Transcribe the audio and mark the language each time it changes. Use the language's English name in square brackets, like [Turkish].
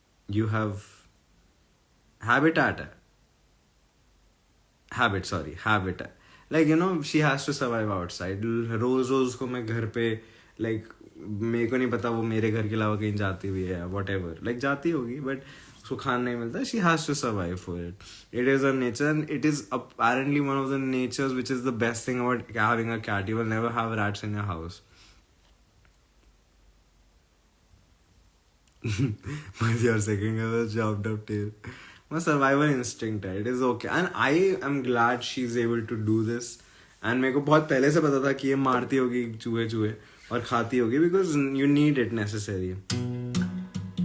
[English] You have habitat है, like you know she has to survive outside। [Hindi] रोज को मैं घर पे, like मेरे को नहीं पता वो मेरे घर के अलावा कहीं जाती हुई है, whatever, like जाती होगी, but उसको खाना नहीं मिलता। [English] she has to survive for it। it is a nature, and it is apparently one of the natures which is the best thing about having a cat। you will never have rats in your house। but your second girl was chopped up tail। my survival instinct है, it is okay, and I am glad she's able to do this। [Hindi] and मेरे को बहुत पहले से पता था कि ये मारती होगी चूहे और खाती होगी, [English] because you need it necessary।